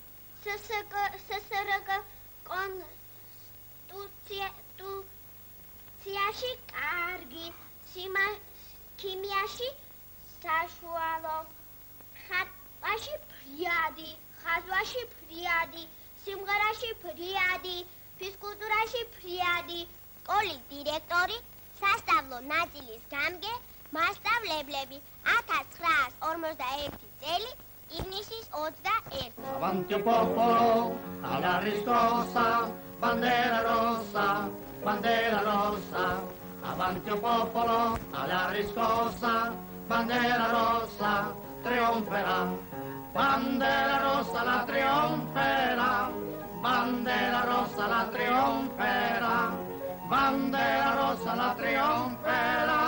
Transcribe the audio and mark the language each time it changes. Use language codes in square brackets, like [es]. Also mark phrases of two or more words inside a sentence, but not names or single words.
[ka] СССР კონსტიტუციაში კარგი, ქიმიაში საშუალო, ხატვაში ფრიადი, ხაზვაში ფრიადი, სიმღერაში ფრიადი, ფიზკულტურაში ფრიადი, სკოლის დირექტორი, სასწავლო ნაწილის გამგე, მასწავლებლები 1941 წელი ივნისის 21. [it] Avanti popolo, alla riscossa, bandera rossa, bandera rossa. Avanti popolo, alla riscossa, bandera rossa, trionferà. Bandera rossa la trionferà, bandera rossa la trionferà, bandera rossa la trionferà.